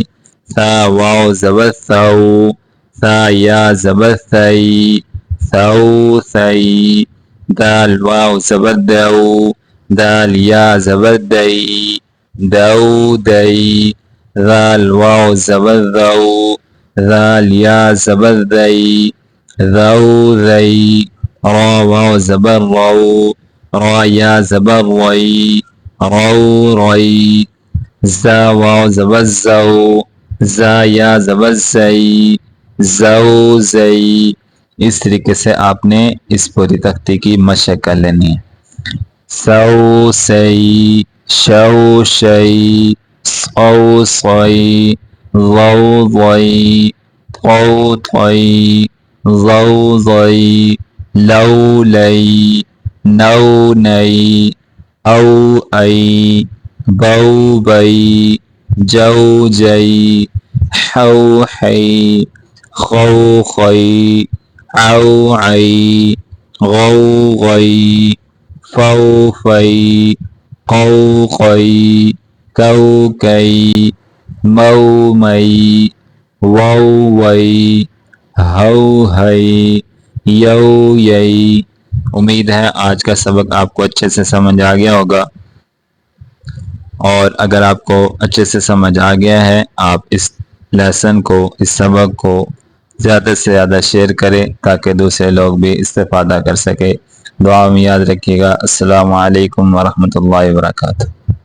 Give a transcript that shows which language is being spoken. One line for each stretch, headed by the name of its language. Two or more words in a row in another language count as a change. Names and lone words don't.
Urdu: ثا واو زبر ثو، ثا یا زبر ثی، ثو ثی. دال واو زبر دو، دال یا زبر دی، دو دی. دال واو زبر دو، دال یا زبر دی، دو دی. را واو زبر رو، را یا زبر روی، رو روی। زا واو زبر زو، زا یا زبر زی، زو زی. اس طریقے سے آپ نے اس پوری تختی کی مشق کر لینی ہے. سو سی، شو شی، صو صی، ضو ضی، طو طی، ظو ظی. لو لی، نو نی، عو عی، بو بی, جو جی، حو حی، خو خی، عو عی، غو غی، فو فی، قو قی، کو کی، مو می، وو وی، ہو ہی، یو یی. امید ہے آج کا سبق آپ کو اچھے سے سمجھ آ گیا ہوگا، اور اگر آپ کو اچھے سے سمجھ آ گیا ہے، آپ اس لیسن کو، اس سبق کو زیادہ سے زیادہ شیئر کریں تاکہ دوسرے لوگ بھی استفادہ کر سکے. دعا میں یاد رکھیے گا.
Arabic: السلام عليكم ورحمة الله وبركاته.